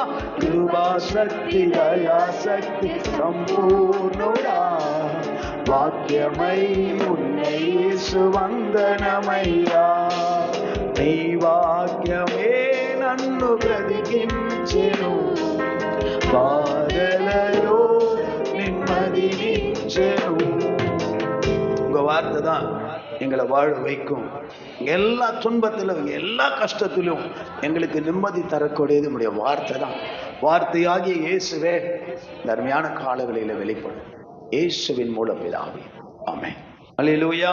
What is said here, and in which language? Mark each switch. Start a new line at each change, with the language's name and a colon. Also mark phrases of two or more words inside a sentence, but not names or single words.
Telugu: కృపాశక్తి దయాశక్తి సంపూర్ణుడా, వాక్యమై ఉన్న యేసు వందనమయ్యా. నీ వాక్యమే నన్ను బ్రతికించెను, బాధలలో నెమ్మదినిచ్చెను.
Tamil: உங்க வார்த்தை தான் எங்களை வாழ வைக்கும். எல்லா துன்பத்திலும் எல்லா கஷ்டத்திலும் எங்களுக்கு நிம்மதி தரக்கூடியது உடைய வார்த்தை தான். வார்த்தையாகிய இயேசுவே இந்த அருமையான காலங்களில வெளிப்படும். இயேசுவின் மூலம் பிதாவே, ஆமென். அல்லேலூயா.